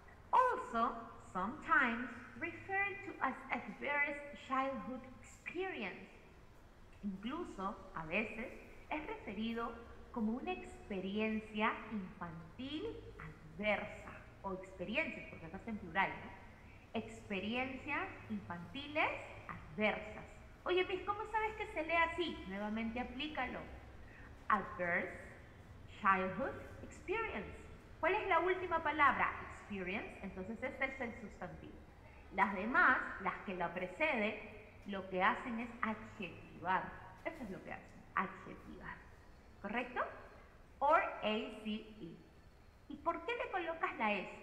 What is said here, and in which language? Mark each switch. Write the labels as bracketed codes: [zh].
[en] Also, sometimes referred to as adverse childhood experience. [es] Incluso, a veces, es referido como una experiencia infantil adversa, o experiencias, porque acá está en plural, ¿no? Experiencias infantiles adversas. Oye, Miss, ¿cómo sabes que se lee así? Nuevamente aplícalo. [en] Adverse childhood experience. [es] ¿Cuál es la última palabra? Experience. Entonces este es el sustantivo. Las demás, las que la preceden, lo que hacen es adjetivar. Eso es lo que hacen, adjetivar. ¿correcto? [en] Or A-C-E. [es] ¿Y por qué le colocas la S?